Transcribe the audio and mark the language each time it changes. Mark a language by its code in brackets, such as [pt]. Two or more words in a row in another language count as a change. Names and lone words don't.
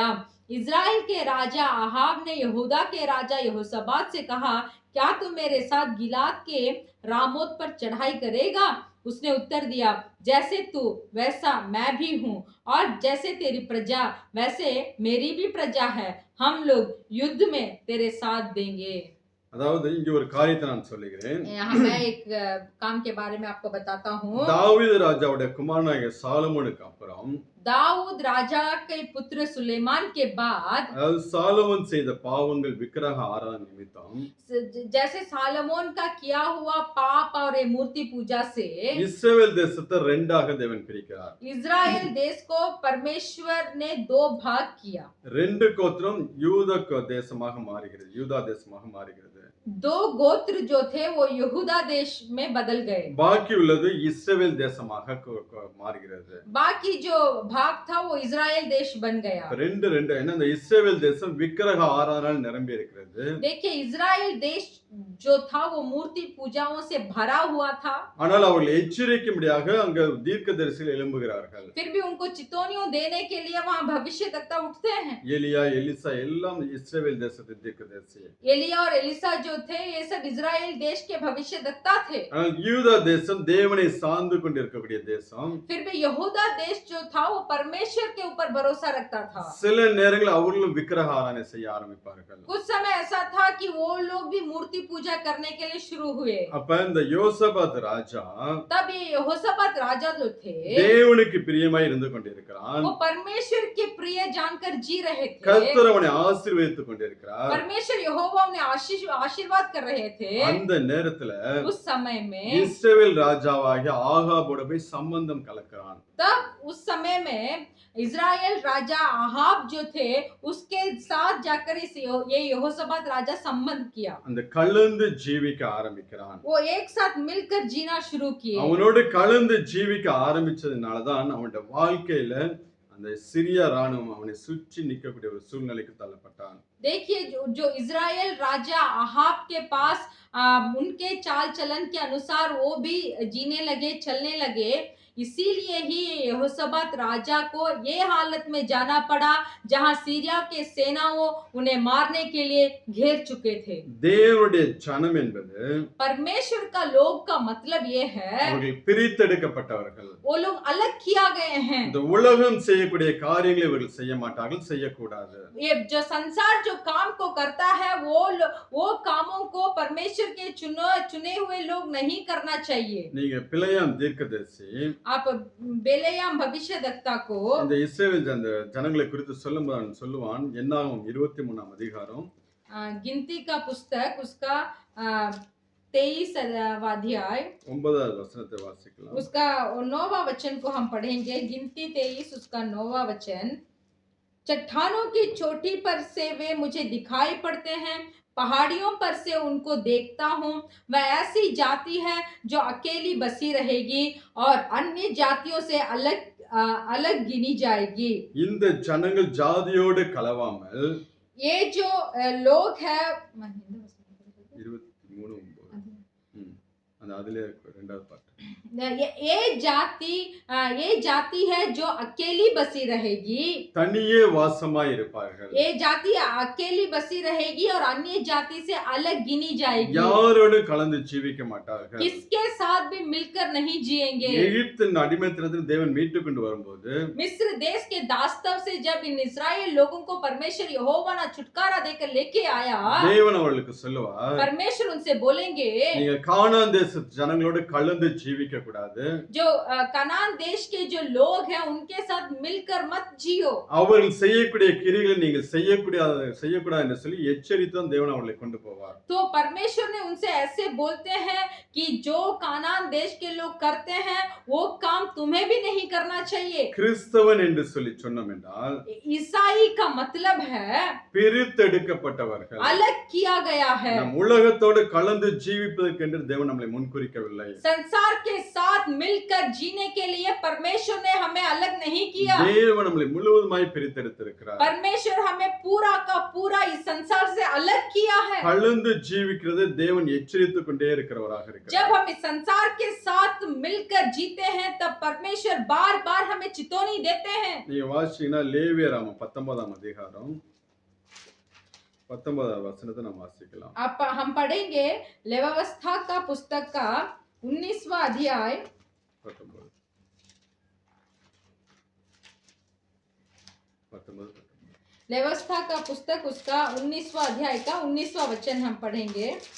[hi] इज़राइल के राजा आहाब ने यहूदा के राजा यहोशापात से कहा, क्या तू मेरे साथ गिलाद के रामोत पर चढ़ाई करेगा? उसने उत्तर दिया, जैसे तू वैसा मैं भी हूँ और जैसे तेरी प्रजा वैसे मेरी भी प्रजा है। हम लोग युद्ध में तेरे साथ देंगे। [ta] அதாவது இங்க ஒரு காரியத்தை நான் சொல்லுகிறேன். [hi] यहाँ मैं एक काम के बारे में आपको बताता हूँ। [ta] தாவீது ராஜாவுடைய குமாரனாகிய சாலமோனுக்கு அப்புறம் [hi] दाऊद राजा के पुत्र सुलेमान के बाद [ta] அதாவது சாலமோன் செய்த பாவங்கள் விக்கிரக ஆராதனை நிமித்தம் [hi] जैसे सालमोन का किया हुआ पाप और मूर्ति पूजा से [ta] இஸ்ரவேல் தேசத்தை ரெண்டாக தேவன் பிரிக்கிறார். [hi] इज़राइल देश को परमेश्वर ने 2 भाग किया। [ta] 2 கோத்திரம் யூதா தேசமாக மாறுகிறது. [hi] दो गोत्र जो थे वो यहूदा देश में बदल गए। [ta] பாக்கி உள்ளது இஸ்ரவேல் தேசமாக மாறுகிறது. [hi] बाकी जो भाग था वो इजराइल देश बन गया। [ta] ரெண்டு ஏன்னா இந்த இஸ்ரவேல் தேசம் விக்கிரக ஆராதனையால் நிரம்பி இருக்கிறது. [hi] देखिए इजराइल देश जो था वो मूर्ति पूजाओं से भरा हुआ था। [ta] ஆனால் அவர்கள் எச்சரிக்கும்படியாக அங்க தீர்க்கதரிசிகள் எழும்புகிறார்கள். [hi] फिर भी उनको चितौनियों देने के लिए वहां भविष्यद्वक्ता उठते हैं। [ta] எலியா எலிசா எல்லாம் இஸ்ரவேல் தேசத்தின் தீர்க்கதரிசி. [hi] एलिया और एलिसा जो थे ये सब इजराइल देश के भविष्यद्वक्ता थे। [ta] ஆனால் யூதா தேசம் தேவனை சார்ந்து கொண்டிருக்கக்கூடிய தேசம். [hi] फिर भी यहूदा देश जो था वो परमेश्वर के ऊपर भरोसा रखता था। [ta] சில நேரங்களில் அவர்களும் விக்கிரக ஆராதனை செய்ய ஆரம்பிப்பார்கள். [hi] कुछ समय ऐसा था कि वो लोग भी मूर्ति पूजा करने के लिए शुरू हुए। [ta] அப்ப இந்த யோசபாத் ராஜா [hi] तब ये यहोशापात राजा जो थे [ta] தேவனுக்கு பிரியமாய் இருந்து கொண்டிருக்கிறான். [hi] वो परमेश्वर के प्रिय जानकर जी रहे थे। [ta] கர்த்தர் அவனை ஆசீர்வதித்துக் கொண்டிருக்கிறார். [hi] परमेश्वर यहोवा उन्हें आशीर्वाद कर रहे थे। [ta] அந்த நேரத்துல [hi] उस समय में [ta] இஸ்ரவேல் ராஜாவாகிய ஆகாபோட போய் சம்பந்தம் கலக்கிறான். [hi] तब उस समय में इजराइल राजा आहाब जो थे उसके साथ जाकर ये यहोशापात राजा संबंध किया। [ta] அந்த கலந்து ஜீவிக்க ஆரம்பிக்கிறான். [hi] वो एक साथ मिलकर जीना शुरू किए। [ta] அவனோடு கலந்து ஜீவிக்க ஆரம்பிச்சதுனால தான் அவனுடைய வாழ்க்கையில அந்த சிரியா ராணுவம் அவனை சுற்றி நிற்கக்கூடிய ஒரு சூழ்நிலைக்கு தள்ளப்பட்டான். [hi] देखिए जो इजराइल राजा आहाब के पास उनके चाल चलन के अनुसार वो भी जीने लगे, चलने लगे। इसीलिए ही यहोशापात राजा को ये हालत में जाना पड़ा जहां सीरिया के सेनाओं उन्हें मारने के लिए घेर चुके थे। [ta] தேவனுடைய ஜனம் என்பது [hi] परमेश्वर का लोग का मतलब ये है [ta] அவர்கள் பிரித்தெடுக்கப்பட்டவர்கள். [hi] वो लोग अलग किया गए हैं। [ta] இந்த உலகம் செய்யக்கூடிய காரியங்களை இவர்கள் செய்ய மாட்டார்கள், செய்யக்கூடாது. [hi] ये जो संसार जो काम को करता है वो कामों को परमेश्वर के चुने हुए लोग नहीं करना चाहिए। [ta] நீங்க பிழையாம் தீர்க்கதரிசி [hi] आप बेलेयाम भविष्यद्वक्ता को [ta] இந்த இஸ்ரவேல் அந்த ஜனங்களை குறித்து சொல்லுவான். என்னாகும் 23ஆம் அதிகாரம் [hi] गिनती का पुस्तक उसका 23वां अध्याय [ta] 9வது வசனத்தை வாசிக்கலாம். [hi] उसका 9वां वचन को हम पढ़ेंगे। गिनती 23 उसका 9वां वचन। चट्टानों की चोटी पर से वे मुझे दिखाई पड़ते हैं, पहाड़ियों पर से उनको देखता हूँ। वह ऐसी जाति है जो अकेली बसी रहेगी और अन्य जातियों से अलग गिनी जाएगी। [ta] இந்த ஜனங்கள் ஜாதியோடு கலவாமல் [hi] ये जो लोग है [ta] 23:9 அந்த அதிலே இரண்டாவது பாட்டு. [hi] ये जाति है जो अकेली बसी रहेगी, [ta] தனியே வாசமாய் இருப்பார்கள். [hi] ये जाति अकेली बसी रहेगी और अन्य जाति से अलग गिनी जाएगी। [ta] யாரோடு கலந்து ஜீவிக்க மாட்டார்கள். [hi] किसके साथ भी मिलकर नहीं जिएंगे। [ta] எகிப்தின் அடிமைத்தனத்தில் தேவன் மீட்டு கொண்டு வரும்போது [hi] मिस्र देश के दास्तव से जब इन इस्राएल लोगों को परमेश्वर यहोवा ने छुटकारा देकर लेके आया, [ta] தேவன் அவர்களுக்கு சொல்லுவார், [hi] परमेश्वर उनसे बोलेंगे [ta] நீங்க கானான் தேச ஜனங்களோடு கலந்து ஜீவிக்க கூடாது. [hi] जो कनान देश के जो लोग हैं उनके साथ मिलकर मत जियो। [ta] அவர்கள் செய்யக்கூடிய கிரியைகளை நீங்கள் செய்யக்கூடாது என்று சொல்லி எச்சரித்தும் தேவன் அவர்களை கொண்டு போவார். [hi] तो परमेश्वर ने उनसे ऐसे बोलते हैं कि जो कानान देश के लोग करते हैं वो काम तुम्हें भी नहीं करना चाहिए। [ta] கிறிஸ்தவன் என்று சொல்லி சொன்னோம் என்றால் [hi] ईसाई का मतलब है [ta] பிரித்தெடுக்கப்பட்டவர்கள், [hi] अलग किया गया है। [ta] நம் உலகத்தோடு கலந்து ஜீவிப்பதற்கென்று தேவன் நம்மளை முன்குறிக்கவில்லை. [hi] संसार के साथ मिलकर जीने के लिए परमेश्वर ने हमें अलग नहीं किया। [ta] தேவன் நம்மளை முழுவதுமாய் பிரித்தெடுத்திருக்கிறார். [hi] परमेश्वर हमें पूरा का पूरा इस संसार से अलग किया है। [ta] கலந்து ஜீவிக்கிறது தேவன் எச்சரித்துக் கொண்டே இருக்கிறவராக இருக்கிறார். [hi] जब हम इस संसार के साथ मिलकर जीते हैं तब परमेश्वर बार बार हमें चेतावनी देते हैं। [ta] நீங்க வாசிச்சீங்கன்னா லேவியராகமம் 19ஆம் அதிகாரம் 19வது வசனத்தை நாம் வாசிக்கலாம். [hi] हम पढ़ेंगे लेवावस्था का पुस्तक का 19वां अध्याय 19 लेवावस्था का पुस्तक उसका 19वां अध्याय का 19वां वचन हम पढ़ेंगे।